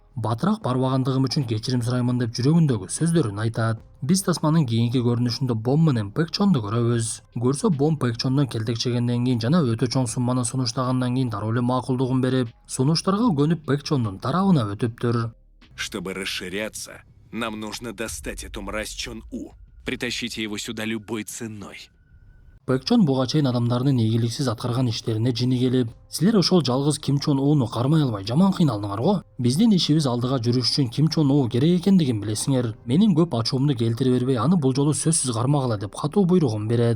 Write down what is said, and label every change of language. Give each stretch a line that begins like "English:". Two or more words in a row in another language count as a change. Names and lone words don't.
Kyrgyz: Батыраак барбагандыгым үчүн кечирим сураймын деп жүрөгүндөгү сөздөрүн айтат. Биз тасманын кийинки көрүнүшүндө Бом менен Пекчонду көрөбүз. Көрсө Бом Пекчондон келтекчегенден кийин жана өтө чоң сумманы сунуштагандан кийин дароо эле макулдугун берип, сунуштарга көнүп Пекчондун тарабына өтүптүр.
Russian: Чтобы расширяться, нам нужно достать эту мразь Чон-У. Притащите его сюда любой ценой.
Kyrgyz: Пекчон буга чейин адамдардын ийгиликсиз аткарган иштерине жини келип, силер ошол жалгыз Ким Чон Уну кармай албай жаман кыйналдыңар го. Биздин ишибиз алдыга жүрүш үчүн Ким Чон У керек экендигин билесиңер. Менин көп ачуумду келтире бербей, аны бул жолу сөзсүз кармагыла деп катуу буйругун берет.